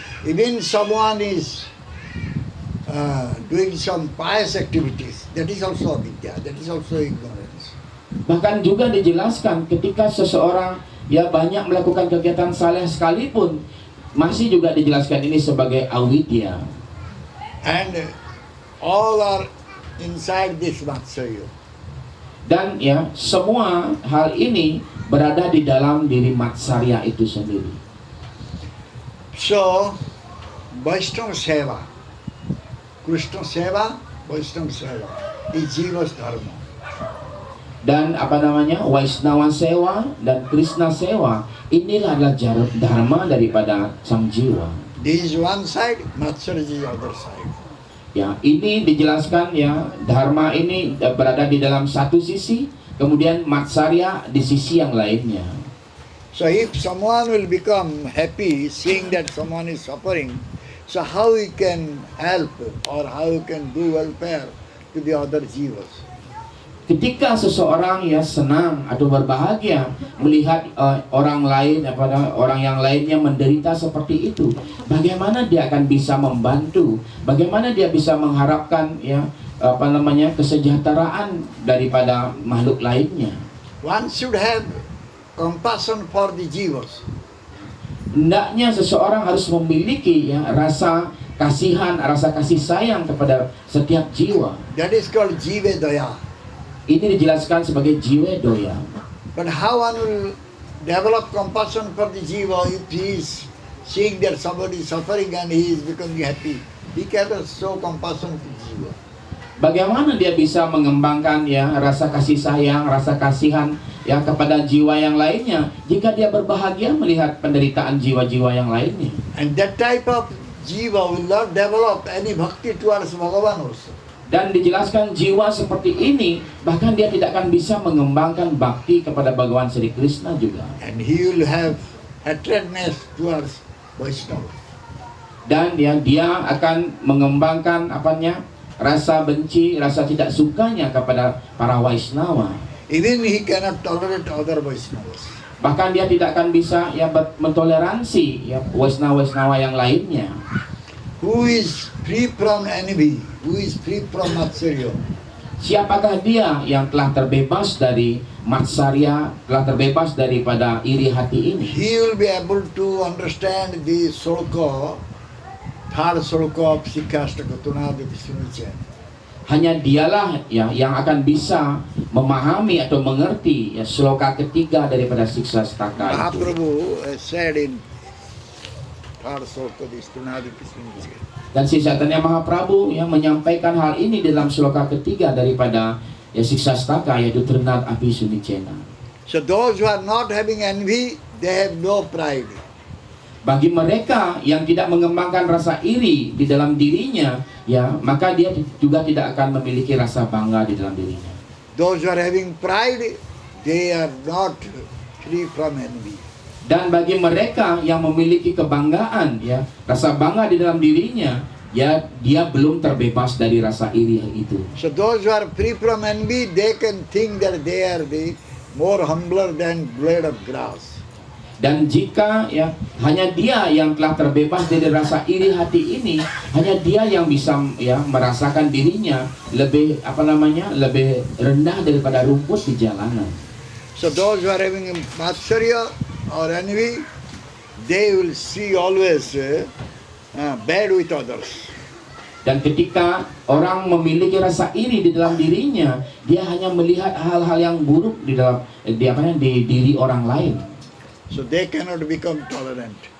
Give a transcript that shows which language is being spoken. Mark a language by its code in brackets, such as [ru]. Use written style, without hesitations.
[en] Even someone is doing some pious activities, that is also avidya, that is also ignorance. [id] Bahkan juga dijelaskan ketika seseorang ya banyak melakukan kegiatan saleh sekalipun, masih juga dijelaskan ini sebagai avidya. [en] And all are inside this matsarya. [id] Dan ya semua hal ini berada di dalam diri matsarya itu sendiri. [en] So, Vaishnava Seva, Krishna Seva, Vaishnava Seva is Jiva's dharma. [id] Dan Vaishnava Sewa dan Krishna Sewa inilah adalah dharma daripada sang jiwa. [en] This is one side, Matsarya is the other side. [id] Ya, ini dijelaskan ya dharma ini berada di dalam satu sisi, kemudian matsarya di sisi yang lainnya. [en] So if someone will become happy seeing that someone is suffering, so how he can help or how he can do welfare to the other jivas? [id] Ketika seseorang ya senang atau berbahagia melihat orang lain orang yang lainnya menderita seperti itu, bagaimana dia akan bisa membantu? Bagaimana dia bisa mengharapkan ya kesejahteraan daripada makhluk lainnya? [en] One should have compassion for the jivas. [id] Hendaknya seseorang harus memiliki ya rasa kasihan, rasa kasih sayang kepada setiap jiwa. [en] That is called jiva daya. [id] Ini dijelaskan sebagai jiwa doya. [en] But how one will develop compassion for the jiva if he is seeing that somebody is suffering and he is becoming happy? He cannot show compassion to jiva. [id] Bagaimana dia bisa mengembangkan ya rasa kasih sayang, rasa kasihan ya kepada jiwa yang lainnya jika dia berbahagia melihat penderitaan jiwa-jiwa yang lainnya? [en] And that type of jiva will not develop any bhakti towards Bhagavan also. [id] Dan dijelaskan jiwa seperti ini bahkan dia tidak akan bisa mengembangkan bakti kepada Bhagavan Sri Krishna juga. [en] And he will have hatredness towards Vaishnava. [id] Dan dia akan mengembangkan rasa benci, rasa tidak sukanya kepada para Vaishnava. [en] Even he cannot tolerate other Vaishnavas. [id] Bahkan dia tidak akan bisa ya mentoleransi ya Vaishnava yang lainnya. [en] Who is free from envy? Who is free from matsarya? [id] Siapakah dia yang telah terbebas dari matsarya, telah terbebas daripada iri hati ini? [en] He will be able to understand the sloka, third sloka of Sikastaka Tunadi Vishnuchan. [id] Hanya dialah ya yang akan bisa memahami atau mengerti ya sloka ketiga daripada Siksa Staka itu. [en] Mahaprabhu said in third sloka di Stunadi Pisminche. [id] Dan si Chaitanya Mahaprabhu yang menyampaikan hal ini dalam sloka ketiga daripada ya Siksastaka, yaitu Trinad Api Sunicena. [en] So those who are not having envy, they have no pride. [id] Bagi mereka yang tidak mengembangkan rasa iri di dalam dirinya, ya, maka dia juga tidak akan memiliki rasa bangga di dalam dirinya. [en] Those who are having pride, they are not free from envy. [id] Dan bagi mereka yang memiliki kebanggaan, ya, rasa bangga di dalam dirinya, ya, dia belum terbebas dari rasa iri itu. [en] So those who are free from envy, they can think that they are the more humbler than blade of grass. [id] Dan jika ya hanya dia yang telah terbebas dari rasa iri hati ini, hanya dia yang bisa ya merasakan dirinya lebih lebih rendah daripada rumput di jalanan. [en] So those who are having matsarya or envy, they will see always bad with others. [id] Dan ketika orang memiliki rasa iri di dalam dirinya, dia hanya melihat hal-hal yang buruk di dalam di diri orang lain. [en] So they cannot become tolerant.